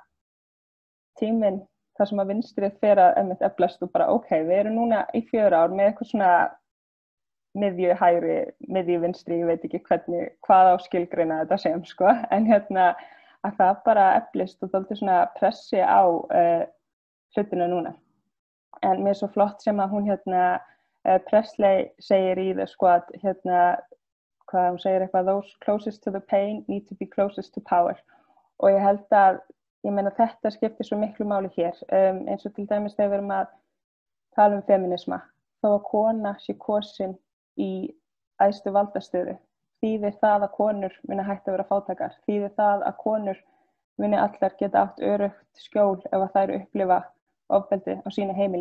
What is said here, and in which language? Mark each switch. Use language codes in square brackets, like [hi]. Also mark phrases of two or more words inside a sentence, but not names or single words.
[is] tíminn þar sem að vinstrið fer að einmitt eflast og bara við erum núna í 4 ár með eitthvað svona miðju hægri, miðju vinstri, ég veit ekki hvað á skilgreina þetta sem sko en hérna að það bara eflist og dálítið svona pressi á hlutina núna. En mér svo flott sem að hún hérna Presley segir í The Squad hérna, hvað hún segir eitthvað [en] those closest to the pain need to be closest to power [is] og ég held að, ég meina þetta skiptir svo miklu máli hér eins og til dæmis þegar við erum að tala feminisma, þó að kona sé kosin í æðstu valdastöðu þýðir það að konur muni hægt að vera fátækar, þýðir það að konur muni allar geta átt öruggt skjól ef að þær upplifa ofbeldi á sínu heimili,